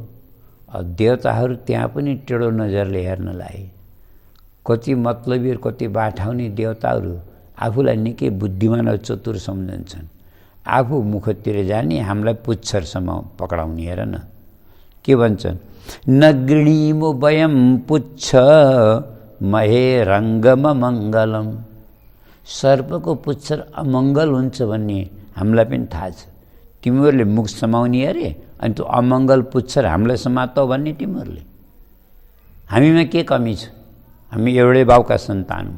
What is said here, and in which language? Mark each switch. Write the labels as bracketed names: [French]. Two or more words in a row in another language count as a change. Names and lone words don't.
[Nepali] अब देवताहरू त्यहाँ पनि टेढो नजरले हेर्न लागे। कति मतलबी र कति बाठाउने देवताहरू आफूलाई निकै बुद्धिमान र चतुर सम्झन्छन्। आफू मुखतिर जाने, हामीलाई पुच्छर पक्राउने। हेर न के भन्छन्, [Sanskrit] न गृणीमो वयं पुच्छ महे रङ्गम मङ्गलम। [Nepali] सर्पको पुच्छर अमङ्गल हुन्छ भन्ने हामीलाई पनि थाहा छ। तिमीहरूले मुख समाउने अरे, अनि त्यो अमङ्गल पुच्छर हामीलाई समातौ भन्ने तिमीहरूले। हामीमा के कमी छ? हामी एउटै बाउका सन्तान हौँ।